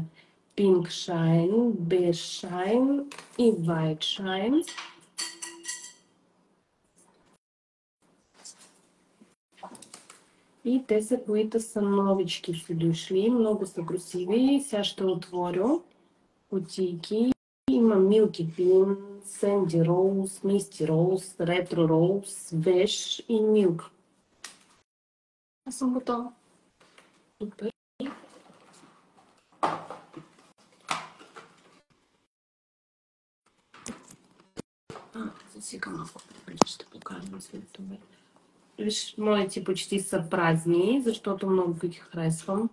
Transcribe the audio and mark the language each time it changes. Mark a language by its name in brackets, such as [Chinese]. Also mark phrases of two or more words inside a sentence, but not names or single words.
[Bulgarian] Pink Shine, Beige Shine и White Shine. И те са, които са новички си дошли. Много са красиви. Сега ще отворя кутийки. Има Milky Pin, Sandy Rose, Misty Rose, Retro Rose, Beige и Milk. Аз съм готова. Супер. Засека малко. Ще покажем светове. Виж, моите почти са празни, защото много ги харесвам.